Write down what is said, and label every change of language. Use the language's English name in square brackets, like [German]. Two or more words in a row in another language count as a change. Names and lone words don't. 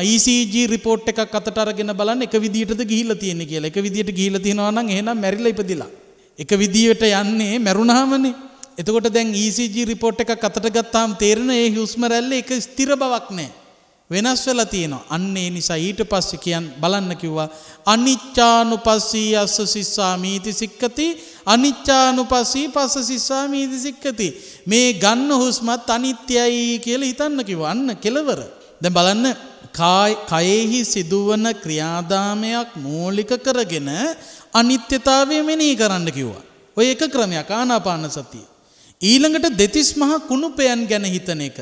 [English] ECG report [Sinhala] එකක් අතට අරගෙන බලන්න එක විදියටද ගිහිල්ලා තියෙන්නේ කියලා. එක විදියට ගිහිල්ලා තියෙනවා නම් එහෙනම් මැරිලා ඉපදිලා. එක විදියට යන්නේ මැරුණාමනේ. එතකොට දැන් [English] ECG report [Sinhala] එකක් අතට ගත්තාම තේරෙන ඒ හුස්ම රැල්ලේ එක ස්ථිර බවක් නැහැ. වෙනස් වෙලා තියෙනවා. අන්න ඒ නිසා ඊට පස්සේ බලන්න කිව්වා [Pali] අනිච්චානුපස්සී අස්ස සිස්සාමීති සික්කති අනිච්චානුපස්සී පස්ස සිස්සාමීති සික්කති. [Sinhala] මේ ගන්න හුස්මත් අනිත්‍යයි කියලා හිතන්න කිව්වා. අන්න කෙලවර. දැන් බලන්න කයෙහි සිදුවන ක්‍රියාදාමයක් මූලික කරගෙන අනිත්‍යතාවය මෙනෙහි කරන්න කිව්වා. ඔය එක ක්‍රමයක් ආනාපාන සතිය. ඊළඟට දෙතිස් මහා කුණුපයන් ගැන හිතන එක.